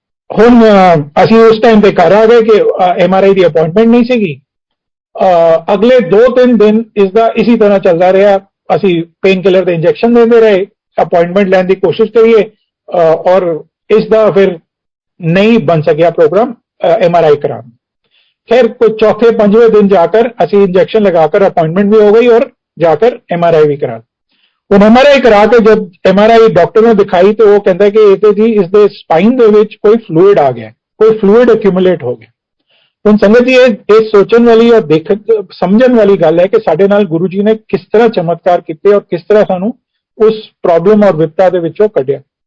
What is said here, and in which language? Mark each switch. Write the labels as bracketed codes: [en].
[pa] ਹੁਣ ਅਸੀਂ ਉਸ ਟਾਈਮ ਤੇ ਘਰ ਆ ਗਏ ਕਿ MRI ਦੀ ਅਪਾਇੰਟਮੈਂਟ ਨਹੀਂ ਸੀਗੀ। ਅਗਲੇ 2-3 ਦਿਨ ਇਸਦਾ ਇਸੀ ਤਰ੍ਹਾਂ ਚੱਲਦਾ ਰਿਹਾ। ਅਸੀਂ ਪੇਨ ਕਿਲਰ ਦੇ ਇੰਜੈਕਸ਼ਨ ਦਿੰਦੇ ਰਹੇ, ਅਪਾਇੰਟਮੈਂਟ ਲੈਣ ਦੀ ਕੋਸ਼ਿਸ਼ ਕਰੀਏ, ਔਰ ਇਸ ਦਾ ਫਿਰ ਨਹੀਂ ਬਣ ਸਕਿਆ ਪ੍ਰੋਗਰਾਮ MRI ਕਰਾਉਣ। [hi] खैर कुछ चौथे 5वें दिन जाकर ਅਸੀਂ इंजेक्शन लगाकर अपॉइंटमेंट भी हो गई और जाकर MRI भी करा। [pa] ਹੁਣ MRI ਕਰਾ ਕੇ ਜਦ MRI ਡਾਕਟਰ ਨੂੰ ਦਿਖਾਈ ਤੇ ਉਹ ਕਹਿੰਦਾ ਕਿ ਇਹ ਤੇ ਜੀ ਇਸਦੇ ਸਪਾਈਨ ਦੇ ਵਿੱਚ ਕੋਈ ਫਲੂਇਡ ਆ ਗਿਆ, ਕੋਈ ਫਲੂਇਡ ਐਕਿਊਮੂਲੇਟ ਹੋ ਗਿਆ। ਹੁਣ ਸੰਗਤ ਜੀ ਇਹ ਸੋਚਣ ਵਾਲੀ ਔਰ ਸਮਝਣ ਵਾਲੀ ਗੱਲ ਹੈ ਕਿ ਸਾਡੇ ਨਾਲ ਗੁਰੂ ਜੀ ਨੇ ਕਿਸ ਤਰ੍ਹਾਂ ਚਮਤਕਾਰ ਕੀਤੇ ਔਰ ਕਿਸ ਤਰ੍ਹਾਂ ਸਾਨੂੰ ਉਸ ਪ੍ਰੋਬਲਮ ਔਰ ਵਿਪਤਾ ਦੇ ਵਿੱਚੋਂ ਕੱਢਿਆ।